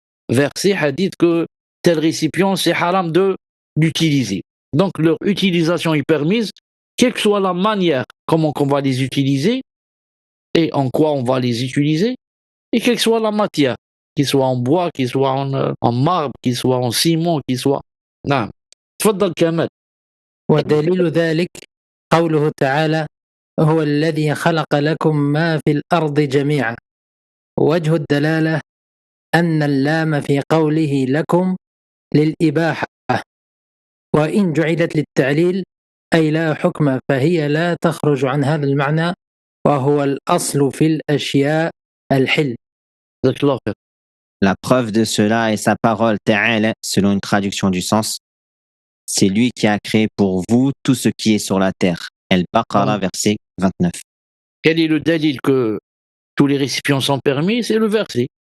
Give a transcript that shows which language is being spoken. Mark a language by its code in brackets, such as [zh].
[fr] Verset, hadith que tel récipient c'est haram d'utiliser. Donc leur utilisation est permise quelle que soit la manière, comment on va les utiliser et en quoi on va les utiliser, et quelle que soit la matière, qu'il soit en bois, qu'il soit en marbre, qu'il soit en ciment, qu'il soit... [ar] نعم تفضل كمال. ودليل ذلك قوله تعالى: هو الذي خلق لكم ما في الأرض جميعا. وجه الدلالة أن اللام في قوله لكم للإباحة، وإن جعلت للتعليل أي لا حكم فهي لا تخرج عن هذا المعنى، وهو الأصل في الأشياء الحل. جزاك الله خير. [fr] La preuve de cela est sa parole ta'ala, selon une traduction du sens. C'est lui qui a créé pour vous tout ce qui est sur la terre. Al-Baqarah, verset 29. Quel est le dalil que tous les récipients sont permis? C'est le verset.